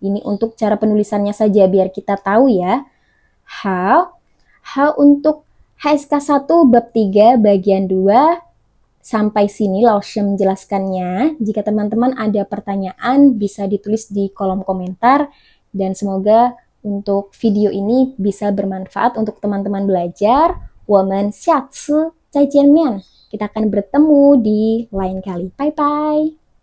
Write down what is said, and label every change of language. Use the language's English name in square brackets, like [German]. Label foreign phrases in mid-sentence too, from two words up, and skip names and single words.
[Indonesian] Ini untuk cara penulisannya saja biar kita tahu ya. Untuk HSK 1 bab 3 bagian 2 sampai sini Laoshi menjelaskannya. Jika teman-teman ada pertanyaan bisa ditulis di kolom komentar dan semoga untuk video ini bisa bermanfaat untuk teman-teman belajar. [Chinese] 我们下次再见面. [Indonesian] Kita akan bertemu di lain kali. [English] Bye bye.